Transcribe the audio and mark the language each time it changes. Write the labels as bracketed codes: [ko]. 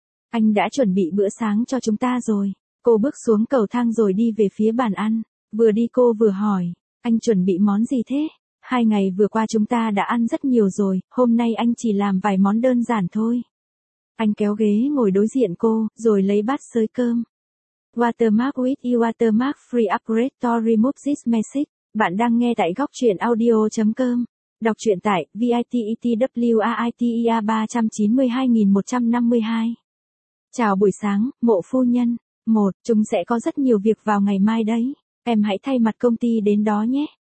[vi] Anh đã chuẩn bị bữa sáng cho chúng ta rồi. Cô bước xuống cầu thang rồi đi về phía bàn ăn, vừa đi cô vừa hỏi, anh chuẩn bị món gì thế? 2 ngày vừa qua chúng ta đã ăn rất nhiều rồi, hôm nay anh chỉ làm vài món đơn giản thôi. Anh kéo ghế ngồi đối diện cô, rồi lấy bát xới cơm. [en] Watermark with your watermark free upgrade to remove this message. [vi] Bạn đang nghe tại góc truyện audio.com. Đọc truyện tại VITETWAITER 392-152. Chào buổi sáng, Mộ phu nhân. 1, chúng sẽ có rất nhiều việc vào ngày mai đấy, em hãy thay mặt công ty đến đó nhé.